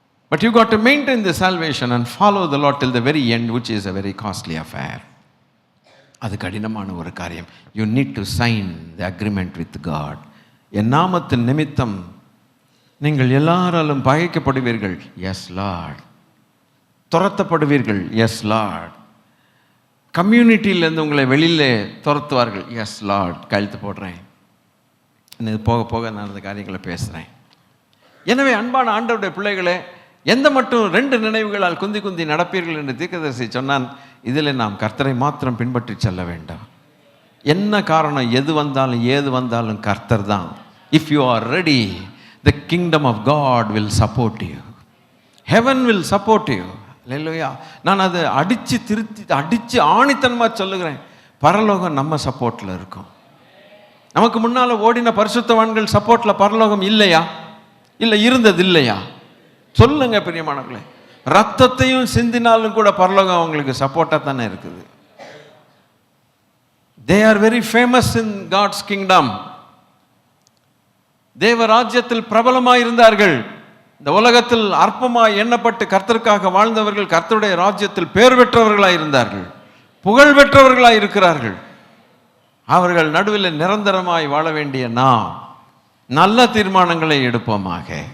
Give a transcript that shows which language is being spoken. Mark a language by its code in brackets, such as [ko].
[en] But you got to maintain the salvation and follow the Lord till the very end, which is a very costly affair. [ta] அது கடினமான ஒரு காரியம். [en] You need to sign the agreement with God. [ta] என் நாமத்தின் நிமித்தம் நீங்கள் எல்லாராலும் பகைக்கப்படுவீர்கள். [en] Yes Lord. [ta] துரத்தப்படுவீர்கள். S Lord. கம்யூனிட்டியிலேருந்து உங்களை வெளியிலே துரத்துவார்கள். [en] Yes Lord. [ta] கையெழுத்து போடுறேன். இது போக போக நான் அந்த காரியங்களை பேசுகிறேன். எனவே அன்பான ஆண்டவருடைய பிள்ளைகளே, எந்த மட்டும் 2 நினைவுகளால் குந்தி குந்தி நடப்பீர்கள் என்று தீர்க்கதரிசி சொன்னான். இதில் நாம் கர்த்தரை மாத்திரம் பின்பற்றி செல்ல வேண்டாம். என்ன காரணம், எது வந்தாலும் ஏது வந்தாலும் கர்த்தர் தான். [en] If you are ready, the kingdom of God will support you. Heaven will support you. [ta] இல்லையா? நான் அதை அடித்து ஆணித்தனமாக சொல்லுகிறேன். பரலோகம் நம்ம சப்போர்ட்டில் இருக்கும். நமக்கு முன்னால் ஓடின பரிசுத்தவான்கள் சப்போர்ட்டில் பரலோகம் இல்லையா? இல்லை, இருந்தது இல்லையா? சொல்லுங்க பிரியமானவர்களே. ரத்தத்தையும் சிந்தினாலும் கூட பரலோகம் அவங்களுக்கு சப்போர்ட்டாக தானே இருக்குது. [en] They are very famous in God's kingdom. [ta] தேவராஜ்யத்தில் பிரபலமாக இருந்தார்கள். இந்த உலகத்தில் அற்பமாய் எண்ணப்பட்டு கர்த்தருக்காக வாழ்ந்தவர்கள் கர்த்தருடைய ராஜ்யத்தில் பேர் பெற்றவர்களாக இருந்தார்கள், புகழ் பெற்றவர்களாக இருக்கிறார்கள். அவர்கள் நடுவில் நிரந்தரமாய் வாழ வேண்டிய நாம் நல்ல தீர்மானங்களை எடுப்போமாக.